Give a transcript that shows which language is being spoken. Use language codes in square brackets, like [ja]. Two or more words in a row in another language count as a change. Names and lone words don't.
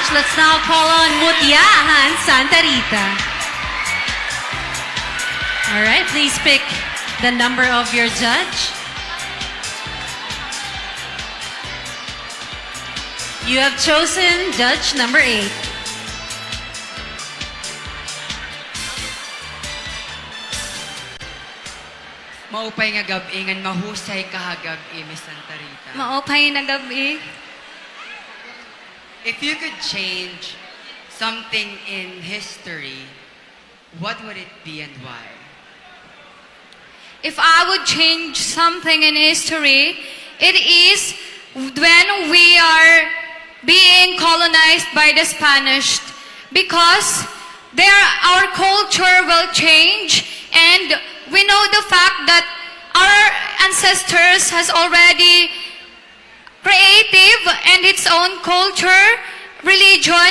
[en] Let's now call on Mutiahan Santa Rita. All right, please pick the number of your judge. You have chosen judge number 8. [war] Maupay nga gabi, ngan mahusay kahagabi, Miss Santa Rita. Maupay na gabi. [en] If you could change something in history, what would it be and why? If I would change something in history, it is when we are being colonized by the Spanish, because our culture will change, and we know the fact that our ancestors has already creative and its own culture, religion.